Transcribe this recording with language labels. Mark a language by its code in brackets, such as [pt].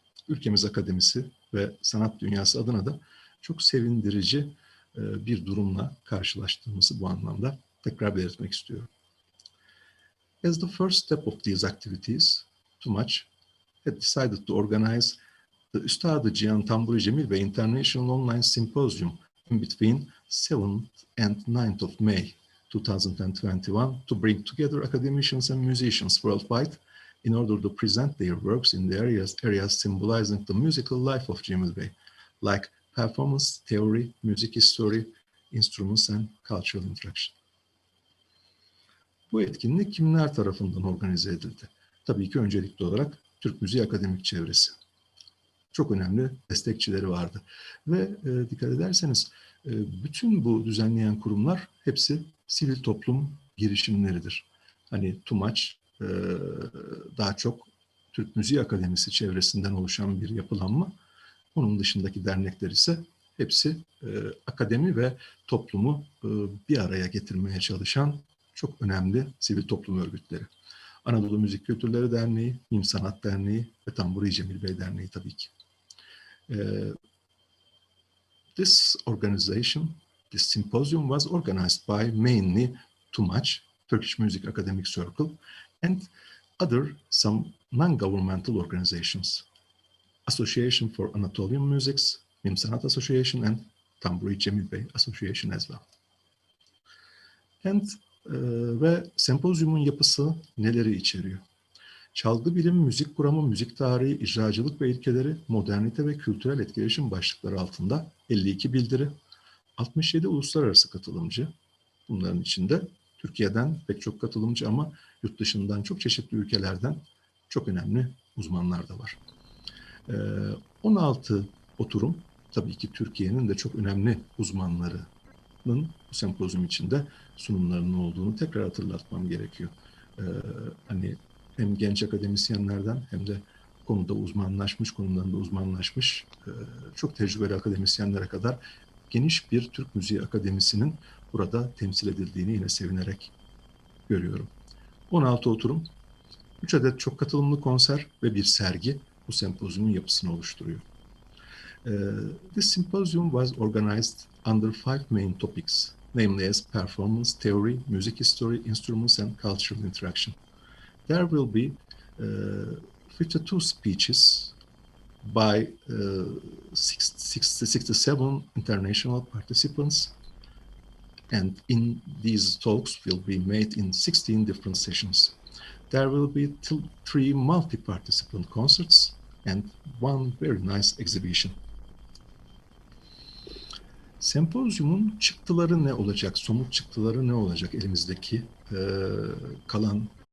[en] Ülkemiz akademisi ve sanat dünyası adına da çok sevindirici bir durumla karşılaştığımızı bu anlamda tekrar belirtmek istiyorum. As the first step of these activities, TUMAÇ had decided to organize the Üstâd-ı Cihân Tanburi Cemil Bey International Online Symposium in between 7th and 9th of May 2021 to bring together academicians and musicians worldwide in order to present their works in the areas symbolizing the musical life of Cemil Bey, like performance, theory, music history, instruments and cultural interaction. [tr] Bu etkinlik kimler tarafından organize edildi? Tabii ki öncelikli olarak Türk Müziği Akademik Çevresi. Çok önemli destekçileri vardı. Ve dikkat ederseniz bütün bu düzenleyen kurumlar hepsi sivil toplum girişimleridir. Hani TUMAÇ daha çok Türk Müziği Akademisi çevresinden oluşan bir yapılanma. Onun dışındaki dernekler ise hepsi akademi ve toplumu bir araya getirmeye çalışan çok önemli sivil toplum örgütleri. Anadolu Müzik Kültürleri Derneği, Mim Sanat Derneği ve Tanburi Cemil Bey Derneği tabii ki. [en] This organization, this symposium was organized by mainly TUMAÇ, Turkish Music Academic Circle, and some non-governmental organizations. Association for Anatolian Musics, Mim Sanat Association, and Tanburi Cemil Bey Association as well. [tr] Ve sempozyumun yapısı neleri içeriyor? Çalgı bilimi, müzik kuramı, müzik tarihi, icracılık ve ilkeleri, modernite ve kültürel etkileşim başlıkları altında 52 bildiri, 67 uluslararası katılımcı, bunların içinde Türkiye'den pek çok katılımcı ama yurt dışından çok çeşitli ülkelerden çok önemli uzmanlar da var. 16 oturum, tabii ki Türkiye'nin de çok önemli uzmanlarının bu sempozyum içinde sunumlarının olduğunu tekrar hatırlatmam gerekiyor. Hani hem genç akademisyenlerden hem de konularında uzmanlaşmış çok tecrübeli akademisyenlere kadar geniş bir Türk Müziği Akademisi'nin burada temsil edildiğini yine sevinerek görüyorum. 16 oturum, 3 adet çok katılımlı konser ve bir sergi bu sempozyumun yapısını oluşturuyor. [en] This symposium was organized under 5 main topics, namely as performance, theory, music history, instruments and cultural interaction. There will be 52 speeches by 67 international participants, and in these talks will be made in 16 different sessions. There will be 3 multi-participant concerts and 1 very nice exhibition. [tr] Sempozyumun çıktıları ne olacak? Somut çıktıları ne olacak elimizdeki kalan?